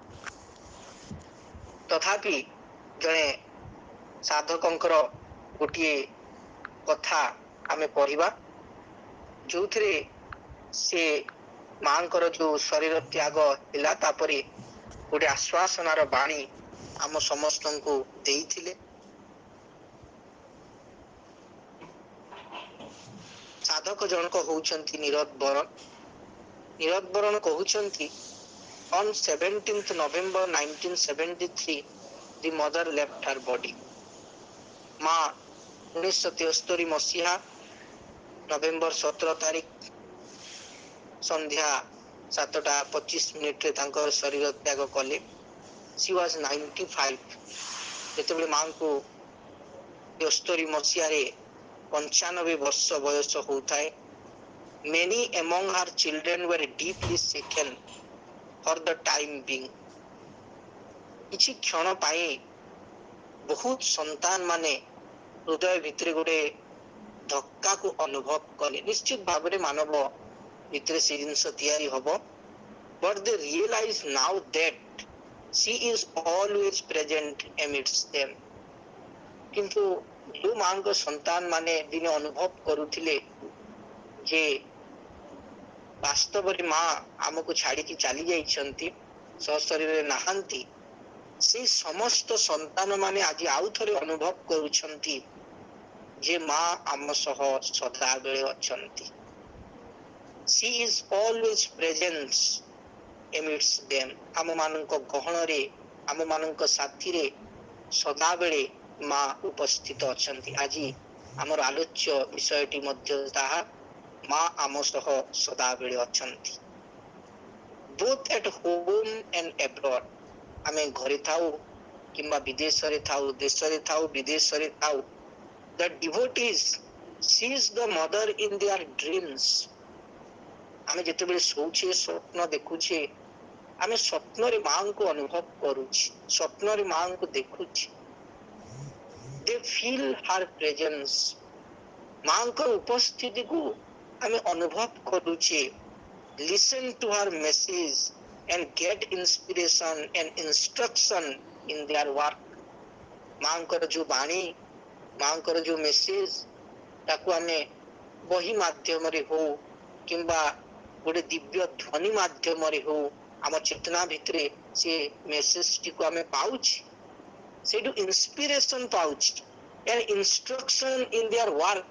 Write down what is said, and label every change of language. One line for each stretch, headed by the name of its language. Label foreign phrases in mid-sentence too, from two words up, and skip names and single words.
Odia: ତଥାପି ଜଣେ ସାଧକଙ୍କର ଗୋଟିଏ କଥା ଆମେ ପଢିବା, ଯୋଉଥିରେ ସେ ମାଙ୍କର ଯୋଉ ଶରୀର ତ୍ୟାଗ ହେଲା, ତାପରେ ଗୋଟେ ଆଶ୍ୱାସନାର ବାଣୀ ଆମ ସମସ୍ତଙ୍କୁ ଦେଇଥିଲେ। ସାଧକ ଜଣକ ହଉଛନ୍ତି ନିରତ ବରଣ। ନିରତ ବରଣ କହୁଛନ୍ତି,
English: on 17th November 1973 the mother left her body।
Odia: ମା 1973 ମସିହା ନଭେମ୍ବର 17 ତାରିଖ ସନ୍ଧ୍ୟା 7:25 ତାଙ୍କର ଶରୀର ତ୍ୟାଗ କଲେ।
English: she was 95।
Odia: ଯେତେବେଳେ ମାଙ୍କୁ 73 ମସିହାରେ 95 ବର୍ଷ ବୟସ ହଉଥାଏ,
English: many among her children were deeply shaken for the time being।
Odia: କିଛି କ୍ଷଣ ପାଇଁ ବହୁତ ସନ୍ତାନ ମାନେ ହୃଦୟ ଭିତରେ ଗୋଟେ ଧକ୍କାକୁ ଅନୁଭବ କଲେ। ନିଶ୍ଚିତ ଭାବରେ ମାନବ ଭିତରେ ସେ ଜିନିଷ ତିଆରି ହବ।
English: but they realize now that she is always present amidst them।
Odia: କିନ୍ତୁ ଯୋଉ ମାଙ୍କ ସନ୍ତାନ ମାନେ ଦିନେ ଅନୁଭବ କରୁଥିଲେ ଯେ ବାସ୍ତବରେ ମା ଆମକୁ ଛାଡିକି ଚାଲି ଯାଇଛନ୍ତି, ସଶରୀରରେ ନାହାନ୍ତି, ସେଇ ସମସ୍ତ ସନ୍ତାନ ମାନେ ଆଜି ଆଉ ଥରେ ଅନୁଭବ କରୁଛନ୍ତି ଯେ ମା ଆମ ସହ ସଦାବେଳେ ଅଛନ୍ତି।
English: she is always present amidst them।
Odia: ଆମ ମାନଙ୍କ ଗହଣରେ, ଆମ ମାନଙ୍କ ସାଥିରେ ସଦାବେଳେ ମା ଉପସ୍ଥିତ ଅଛନ୍ତି। ଆଜି ଆମର ଆଲୋଚ୍ୟ ବିଷୟଟି ମଧ୍ୟ ତାହା, ମା ଆମ ସହ ସଦାବେଳେ ଅଛନ୍ତି।
English: both at home and abroad।
Odia: ଆମେ ଘରେ ଥାଉ କିମ୍ବା ବିଦେଶରେ ଥାଉ, ଦେଶରେ ଥାଉ ବିଦେଶରେ ଥାଉ,
English: the devotees sees the mother in their dreams।
Odia: ଆମେ ଯେତେବେଳେ ଶୋଉଛେ, ସ୍ୱପ୍ନ ଦେଖୁଛେ, ଆମେ ସ୍ୱପ୍ନରେ ମାଙ୍କୁ ଅନୁଭବ କରୁଛେ, ସ୍ୱପ୍ନରେ ମାଙ୍କୁ ଦେଖୁଛେ।
English: they feel her presence।
Odia: ମାଙ୍କର ଉପସ୍ଥିତିକୁ ଆମେ ଅନୁଭବ କରୁଛେ।
English: listen to her message and get inspiration and instruction in their work।
Odia: ମାଙ୍କର ଯୋଉ ବାଣୀ, ମାଙ୍କର ଯୋଉ ମେସେଜ, ତାକୁ ଆମେ ବହି ମାଧ୍ୟମରେ ହଉ କିମ୍ବା ଗୋଟେ ଦିବ୍ୟ ଧ୍ୱନି ମାଧ୍ୟମରେ ହଉ, ଆମ ଚେତନା ଭିତରେ ସେ ମେସେଜଟିକୁ ଆମେ ପାଉଛେ, ସେଇଠୁ ଇନ୍ସପିରେସନ ପାଉଛି,
English: instruction in their work.